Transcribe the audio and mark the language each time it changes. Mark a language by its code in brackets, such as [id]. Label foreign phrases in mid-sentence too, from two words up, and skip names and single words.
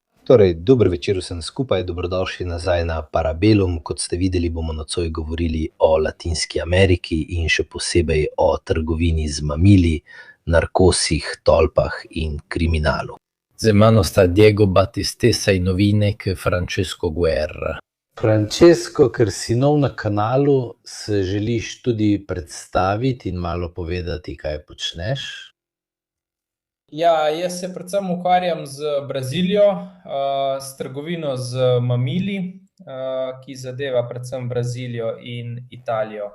[sl] Torej, dober večer vsem skupaj, dobrodošli nazaj na Parabellum. Kot ste videli, bomo nocoj govorili o Latinski Ameriki in še posebej o trgovini z mamili, narkosih, tolpah in kriminalu. Z mano sta Diego Battistessa in novinek Francesco Guerra. Francesco, ker si nov na kanalu, se želiš tudi predstaviti in malo povedati, kaj počneš? Ja, jaz se predvsem ukvarjam z Brazilijo, s trgovino z mamili, ki zadeva predvsem Brazilijo in Italijo.